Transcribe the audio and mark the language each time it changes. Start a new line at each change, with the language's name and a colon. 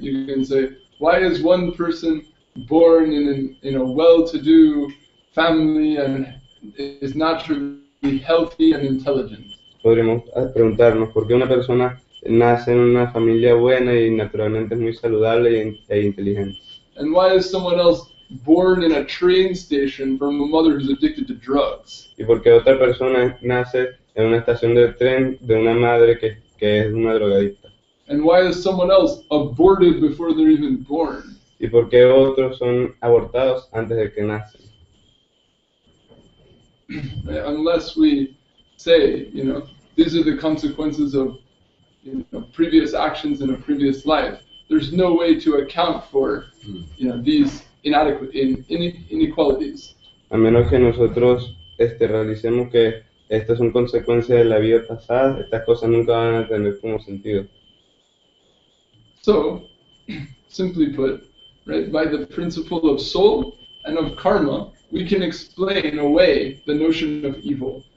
English: You can say, why is one person born in a well-to-do family and is naturally healthy and intelligent?
Spanish: Podríamos preguntarnos por qué una persona nace en una familia buena y naturalmente es muy saludable e inteligente.
English: And why is someone else born in a train station from a mother who's addicted to drugs?
Spanish: Y por qué otra persona nace en una estación de tren de una madre que es una drogadicta.
English: And why is someone else aborted before they're even born?
Spanish: Y por qué otros son abortados antes de que nacen.
English: Unless we say, these are the consequences of previous actions in a previous life, there's no way to account for these inadequate inequalities.
Spanish: A menos que nosotros realicemos que estas son consecuencias de la vida pasada, estas cosas nunca van a tener como sentido.
English: So, simply put, right, by the principle of soul and of karma, we can explain away the notion of evil.